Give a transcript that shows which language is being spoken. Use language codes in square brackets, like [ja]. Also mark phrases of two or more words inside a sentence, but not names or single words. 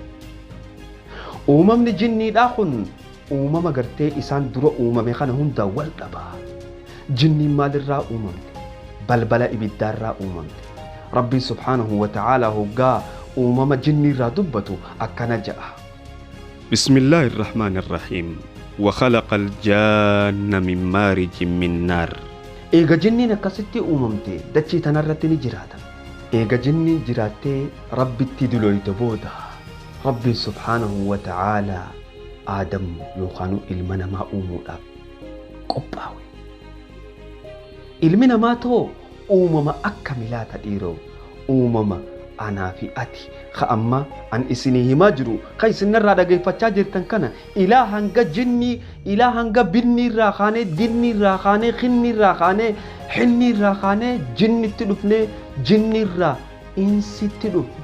[om] Uumamni jinniidhaa kun uumama gartee isaan dura uumame kana hunda wal dhabaa. Jinniin maalirraa uumamte? Balbala ibiddaarraa uumamte. Rabbiin [ar] سبحانه وتعالى [om] hoggaa uumama jinniirraa dubbatu akkana jedha. [ar] بسم الله الرحمن الرحيم. وخلق الجان من مارج من نار. [om] Eega jinniin akkasitti uumamte dachii tanarratti ni jiraatan. Eega jinniin jiraattee rabbitti diloyte booda Rabbiin [ar] سبحانه وتعالى [om] Aadam yookaan ilma namaa uumuudhaaf qophaawe. Ilmi namaa too uumama akka milaata dhiiroo uumama anaa fi ati amma an isinii himaa jiru ka isinirraa dhageeffachaa jirtan kana ilaa hanga jinni ilaa hanga binniirraa kaanee dinniirraa kaanee kinniirraa kaanee hinniirraa kaanee jinnitti dhufnee jinniirraa insitti dhufne.